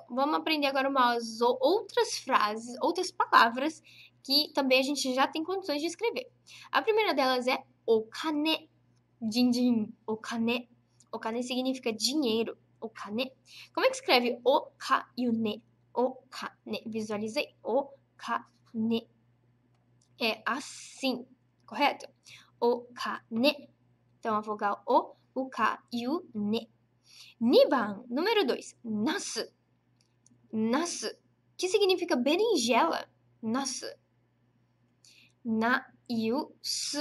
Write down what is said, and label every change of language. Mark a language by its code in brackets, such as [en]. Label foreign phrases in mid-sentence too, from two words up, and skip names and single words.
[pt] Vamos aprender agora umas outras frases, outras palavras que também a gente já tem condições de escrever. A primeira delas é okane. Din-din. Okane. Okane significa dinheiro. Okane. Como é que escreve oka e o ne? Okane. Visualizei. Okane. É assim, correto? Okane. Então, a vogal o ka e o ne. Niban, número 2, nasu. Nasu, que significa berinjela. Nasu. Na e o su.